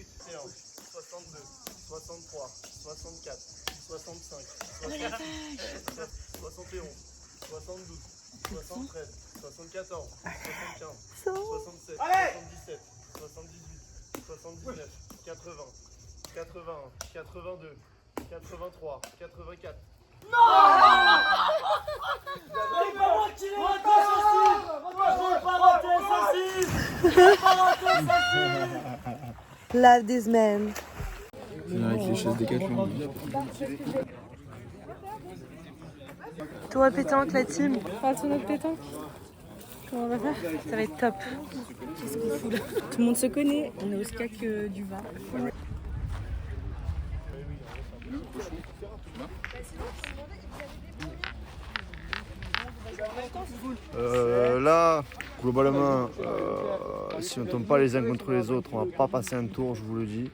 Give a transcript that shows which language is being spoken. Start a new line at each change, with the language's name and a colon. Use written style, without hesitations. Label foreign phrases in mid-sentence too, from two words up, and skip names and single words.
French: 62, 63, 64, 65, 67, 71, 72, 73, 74, 75, 67, 77, 78, 79, 80, 81, 82, 83, 84. Non! C'est pas moi qui l'ai raté, j'ai pas raté, saucisse! J'ai pas raté, saucisse!
English: Love this man.
French: Avec les chaises Décathlon. Toi, pétanque, la team. Parle sur notre pétanque. Comment on va faire? Ça va être top. Qu'est-ce qu'on fout là? Tout le monde se connaît. On est au SCAC du Var. Là, globalement, si on ne tombe pas les uns contre les autres, on va pas passer un tour, je vous le dis.